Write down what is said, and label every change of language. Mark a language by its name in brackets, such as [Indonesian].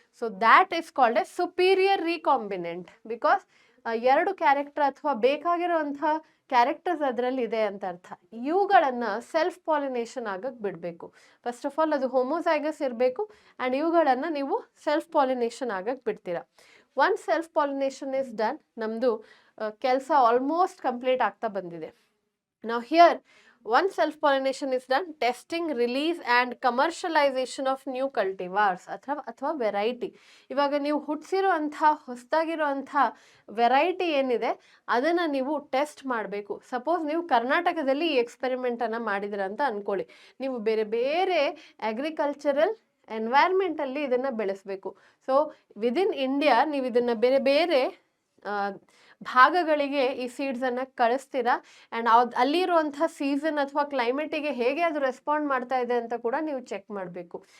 [English] so that is called a superior recombinant because 2 character [Kannada] ಅಥವಾ ಬೇಕಾಗಿರೋಂಥ characters ಅದರಲ್ಲಿ ಇದೆ ಅಂತ ಅರ್ಥ. ಇವುಗಳನ್ನು ಸೆಲ್ಫ್ ಪಾಲಿನೇಷನ್ ಆಗಕ್ಕೆ ಬಿಡಬೇಕು. [English] first of all [Kannada] ಅದು ಹೋಮೋಸೈಗಸ್ ಇರಬೇಕು ಆ್ಯಂಡ್ ಇವುಗಳನ್ನು ನೀವು ಸೆಲ್ಫ್ ಪಾಲಿನೇಷನ್ ಆಗಕ್ಕೆ ಬಿಡ್ತೀರಾ. [English] once self pollination is done, [Kannada] ನಮ್ಮದು ಕೆಲಸ ಆಲ್ಮೋಸ್ಟ್ ಕಂಪ್ಲೀಟ್ ಆಗ್ತಾ ಬಂದಿದೆ. [English] ನಾವು here once self-pollination is done, testing, release and commercialization of new cultivars ಅಥವಾ variety. [Kannada] ಇವಾಗ ನೀವು ಹುಟ್ಟಿಸಿರುವಂಥ ಹೊಸದಾಗಿರುವಂಥ ವೆರೈಟಿ ಏನಿದೆ ಅದನ್ನು ನೀವು ಟೆಸ್ಟ್ ಮಾಡಬೇಕು. ಸಪೋಸ್ ನೀವು ಕರ್ನಾಟಕದಲ್ಲಿ ಈ ಎಕ್ಸ್ಪೆರಿಮೆಂಟನ್ನು ಮಾಡಿದಿರ ಅಂತ ಅಂದ್ಕೊಳ್ಳಿ. ನೀವು ಬೇರೆ ಬೇರೆ ಅಗ್ರಿಕಲ್ಚರಲ್ ಎನ್ವೈರ್ಮೆಂಟಲ್ಲಿ ಇದನ್ನು ಬೆಳೆಸಬೇಕು. ಸೊ ವಿದಿನ್ ಇಂಡಿಯಾ ನೀವು ಇದನ್ನು ಬೇರೆ ಬೇರೆ ಭಾಗಗಳಿಗೆ ಈ ಸೀಡ್ಸನ್ನು ಕಳಿಸ್ತೀರಾ ಆ್ಯಂಡ್ ಅಲ್ಲಿರುವಂಥ ಸೀಸನ್ ಅಥವಾ ಕ್ಲೈಮೇಟಿಗೆ ಹೇಗೆ ಅದು ರೆಸ್ಪಾಂಡ್ ಮಾಡ್ತಾ ಇದೆ ಅಂತ ಕೂಡ ನೀವು ಚೆಕ್ ಮಾಡಬೇಕು.